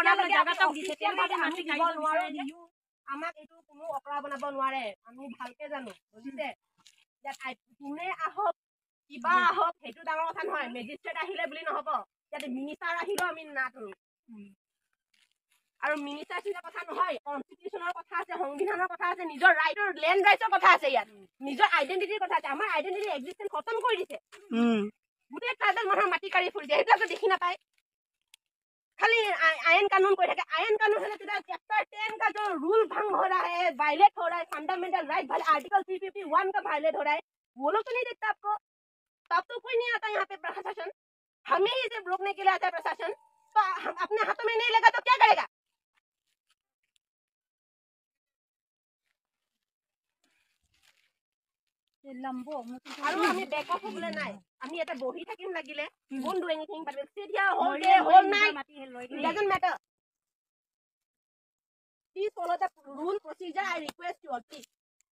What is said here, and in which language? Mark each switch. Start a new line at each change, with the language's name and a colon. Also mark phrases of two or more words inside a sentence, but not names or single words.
Assamese: আমাক এইটো কোনো অপৰাধ বনাব নোৱাৰে আমি ভালকে জানো বুজিছে ইয়াত কোনে আহক কিবা আহক সেইটো ডাঙৰ কথা নহয় মেজিষ্ট্ৰেট আহিলে বুলি নহ'ব ইয়াতে মিনিষ্টাৰ আহিলেও আমি নাথো আৰু মিনিষ্টাৰ চিন্তা কথা নহয় কনষ্টিটিউশ্যনৰ কথা আছে সংবিধানৰ কথা আছে নিজৰ ৰাইটৰ লেণ্ড ৰাইটৰ কথা আছে ইয়াত নিজৰ আইডেণ্টিটিৰ কথা আছে আমাৰ আইডেণ্টিটি এক্সিষ্টেন্স খতম কৰি দিছে গোটেই ট্ৰাইবেল মানুহৰ মাটি কাঢ়ি ফুৰি দিয়ে সেইবিলাকতো দেখি নাপায়
Hindi: खाली आयन कानून कोई है आयन कानून है तेरा चैप्टर 10 का जो रूल भंग हो रहा है वायलेट हो रहा है
English: fundamental right
Hindi: वाले आर्टिकल 351 का वायलेट हो रहा है वो लोग तो नहीं देखता आपको तब तो कोई नहीं आता यहाँ पे प्रशासन हमें ही सिर्फ रोकने के लिए आता है प्रशासन तो हम अपने हाथों में नहीं लगा तो क्या करेगा
Assamese: আৰু আমি বেক অফ হ'বলে নাই আমি এটা বহি থাকিম লাগিলে
English: won't do anything but we'll sit here whole day whole night it doesn't matter please follow the rule procedure I request you all please